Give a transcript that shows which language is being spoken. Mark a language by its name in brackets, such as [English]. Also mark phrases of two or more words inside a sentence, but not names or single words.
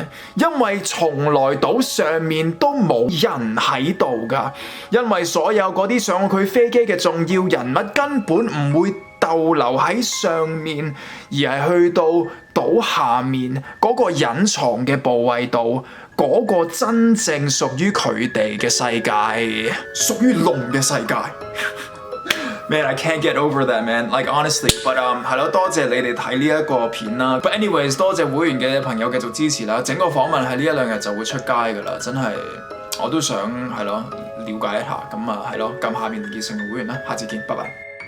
[Cantonese] 因為從來島上面都冇人喺度㗎，因為所有嗰啲上佢飛機嘅重要人物根本唔會逗留喺上面，而係去到島下面嗰個隱藏嘅部位度，嗰個真正屬於佢哋嘅世界，屬於龍嘅世界。 [English] Man, I can't get over that, man. Like honestly, but [Cantonese] 係咯，多謝你哋睇呢一個片啦。 [English] But anyways， [Cantonese] 多謝會員嘅朋友繼續支持啦。整個訪問喺呢一兩日就會出街噶啦，真係我都想係咯了解一下。咁係咯，撳下面連結成為會員啦。下次見，拜拜。